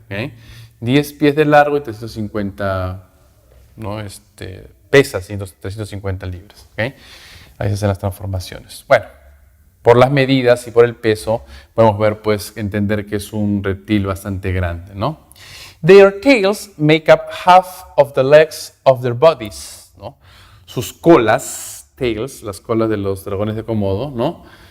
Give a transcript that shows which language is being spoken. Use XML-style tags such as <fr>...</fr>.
<es>¿Okay? 10 pies de largo y 350, ¿no? Pesa 350 libras. ¿Okay? Ahí se hacen las transformaciones. Bueno. Por las medidas y por el peso, podemos ver, pues, entender que es un reptil bastante grande, ¿no?</es> <en>Their tails make up half of the legs of their bodies, ¿no?</en> <es>Sus colas, tails, las colas de los dragones de Komodo, ¿no?</es>